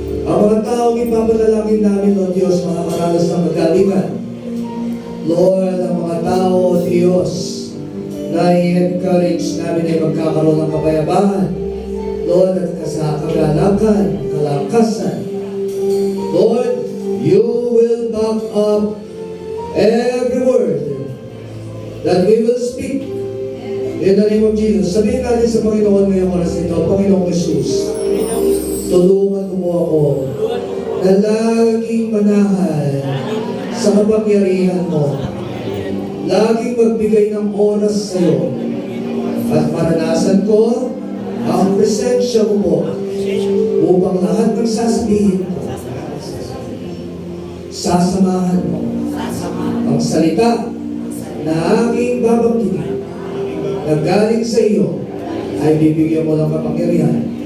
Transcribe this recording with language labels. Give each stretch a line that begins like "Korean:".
Filipino: Ang mga taong ipapanalangin namin, O Diyos, mga maralas ng magalingan. Lord, ang mga tao, O Diyos, na i-encourage namin ay magkakaroon ng kapayapaan. Lord, at kagalakan, kalakasan.
English: Lord, you will back up every word that we will speak in the name of Jesus.
Filipino: Sabihin natin sa Panginoon ngayong oras ito, Panginoong Jesus, tulungan mo ako na laging manahan sa kapangyarihan mo. Laging magbigay ng oras sa iyo at maranasan ko ang presensya mo po upang lahat ng sasabihin ko, sasamahan mo ang salita na aking babanggitin na galing sa iyo ay bibigyan mo ng kapangyarihan.